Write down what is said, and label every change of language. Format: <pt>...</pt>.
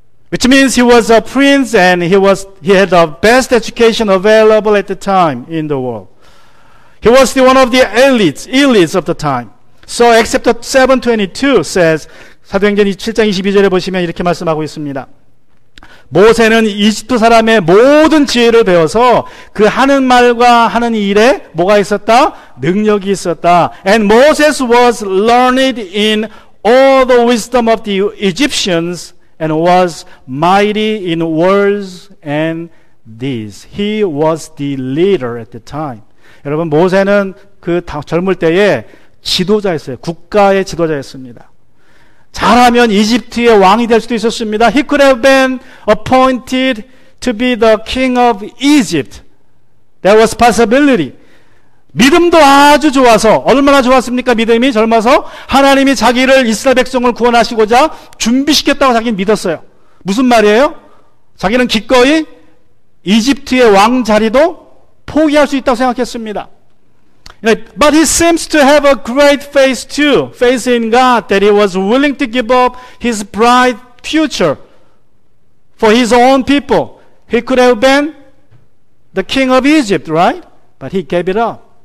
<en>Which means he was a prince and he had the best education available at the time in the world. He was one of the elites of the time. So except 7:22 says,</en> <ko>사도행전 7장 22절에 보시면 이렇게 말씀하고 있습니다. 모세는 이집트 사람의 모든 지혜를 배워서 그 하는 말과 하는 일에 뭐가 있었다? 능력이 있었다.</ko> <en>And Moses was learned in all the wisdom of the Egyptians and was mighty in words and deeds. He was the leader at the time.</en> <ko>여러분, 모세는 그 젊을 때에 지도자였어요. 국가의 지도자였습니다. 잘하면 이집트의 왕이 될 수도 있었습니다.</ko> <en>He could have been appointed to be the king of Egypt. There was possibility.</en> <ko>믿음도 아주 좋아서, 얼마나 좋았습니까? 믿음이 젊어서 하나님이 자기를 이스라엘 백성을 구원하시고자 준비시켰다고 자기는 믿었어요. 무슨 말이에요? 자기는 기꺼이 이집트의 왕 자리도 포기할 수 있다고 생각했습니다.</ko> <en>But he seems to have a great faith too, faith in God, that he was willing to give up his bright future for his own people. He could have been the king of Egypt, right? But he gave it up.</en>